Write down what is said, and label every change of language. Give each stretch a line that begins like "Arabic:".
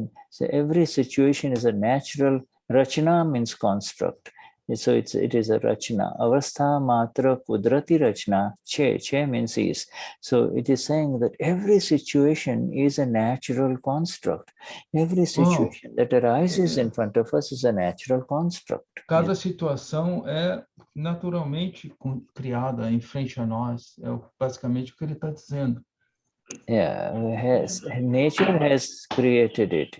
English: So every situation is a natural. Rachana means construct. So it is a rachana.
Gujarati: Avastha matra kudrati rachana.
English: Che means is. So it is saying that every situation is a natural construct. Every situation that arises in front of us is a natural construct.
Portuguese: Cada situação é naturalmente criada em frente a nós. É basicamente o que ele está dizendo.
English: Yeah, nature has created it.